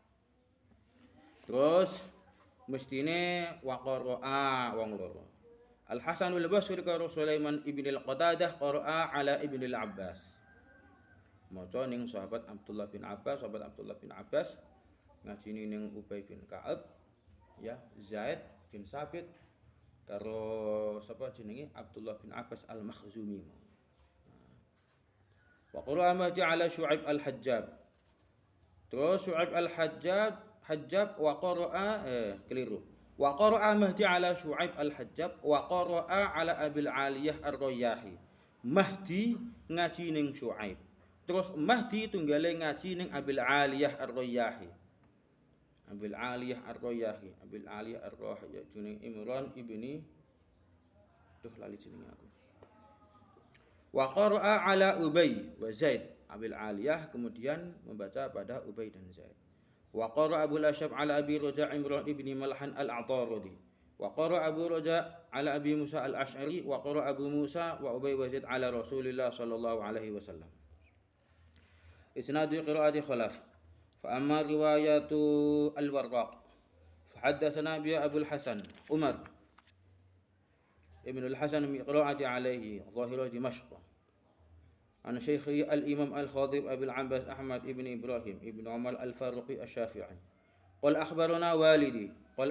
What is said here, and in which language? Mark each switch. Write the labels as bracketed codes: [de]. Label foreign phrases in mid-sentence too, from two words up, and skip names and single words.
[jv] Terus mestine [ar] وقرأ [jv] wong loro. Al-Hasan al-Basri karo Sulaiman ibn al-Qatadah [ar] قرأ على [jv] ibn al-Abbas. Maca ning sahabat Abdullah bin Abbas, ngajine ning Ubay bin Ka'ab, ya, Zaid bin Sabit karo sapa jenenge Abdullah bin Abbas al-Makhzumi. [ar] وقرأ مهدي على شعيب الحجاب. [jv] Terus Syu'aib al-Hajjab [ar] وقرأ [jv] keliru. [ar] وقرأ مهدي على شعيب الحجاب وقرأ على أبي العالية الرياحي. [jv] Mahdi ngaji ning Syu'aib. Terus Mahdi tunggale ngaji ning Abil Aliyah ar-Rayyahi. Abil Aliyah ar-Rayyahi jenenge Imran ibni lali jenenge aku. [ar] وقرأ على أبي وزيد. [id] Abil Aliyah kemudian membaca pada Ubay dan Zaid. [ar] وقرأ أبو أشعب على أبي رجاء عمران بن ملحان العطاردي. وقرأ أبو رجاء على أبي موسى الأشعري وقرأ أبو موسى وأبي وزيد على رسول الله صلى الله عليه وسلم. إسناد قراءة خلف فأما رواية الورق فحدثنا بها أبو الحسن عمر ابن الحسن من قراءة عليه ظاهر دمشق عن شيخه الإمام الخطيب أبي العباس أحمد ابن إبراهيم ابن عمر الفاروقي الشافعي قال أخبرنا والدي قال